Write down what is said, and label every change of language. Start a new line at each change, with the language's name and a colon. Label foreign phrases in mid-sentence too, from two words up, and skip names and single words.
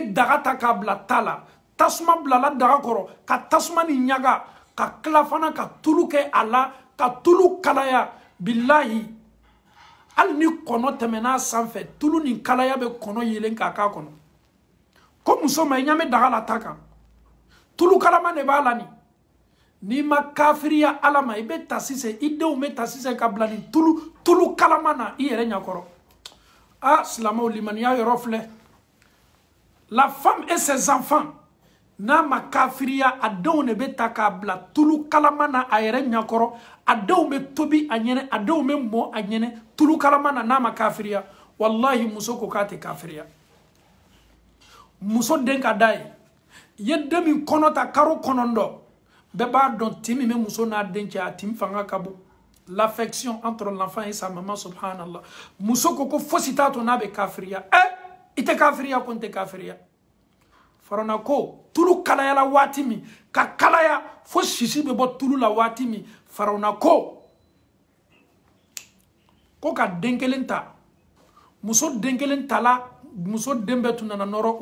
Bambara: daga ta k'a bila ta la tasuma bilala daga kɔrɔ ka tasuma ni ɲaga ka tila fana ka tulu kɛ a la ka tulu kalaya billahi hali ni kɔnɔ tɛmɛna sanfɛ tulu ni kalaya bɛ kɔnɔ yelen k'a k'a kɔnɔ ko muso ma i ɲamɛ daga la ta kan tulu kalama de b'a la nin n'i ma kafiriya Ala ma i bɛ ta sisan i denw bɛ ta sisan ka bila nin tulu kalama na i yɛrɛ ɲɛkɔrɔ silamɛw limaniya yɔrɔ filɛ la
French: femme et ses enfants
Bambara: n'a ma kafiriya a denw de bɛ ta k'a bila tulu kalama na a yɛrɛ ɲakɔrɔ a denw bɛ tobi a ɲɛnɛ a denw bɛ mɔ a ɲɛnɛ tulu kalama na n'a ma kafiriya wallahi muso ko k'a tɛ kafiriya muso den ka d'a ye ye den min kɔnɔ ta karo kɔnɔntɔn bɛɛ b'a dɔn tin min bɛ muso n'a den cɛ a tin fanga ka bon
French: l'affection entre l'enfant et sa maman
Bambara: subhanallah muso ko ko fosi t'a to n'a bɛ kafiriya i tɛ kafiriya ko n tɛ kafiriya farana ko tulu kalayala waati min ka kalaya fo sisi bɛ bɔ tulu la waati min farana ko ka den kelen ta muso den kelen tala muso den bɛɛ tun nana nɔrɔ